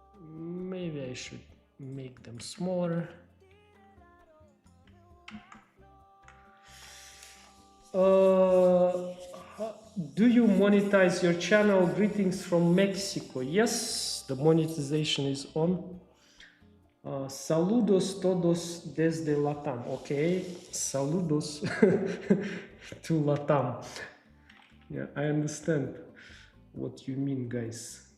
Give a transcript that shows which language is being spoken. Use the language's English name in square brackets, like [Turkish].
[English] Maybe I should make them smaller. Do you monetize your channel? Greetings from Mexico. Yes, the monetization is on. [Spanish] Saludos todos desde Latam. [English] Okay, saludos to Latam. Yeah, I understand what you mean, guys.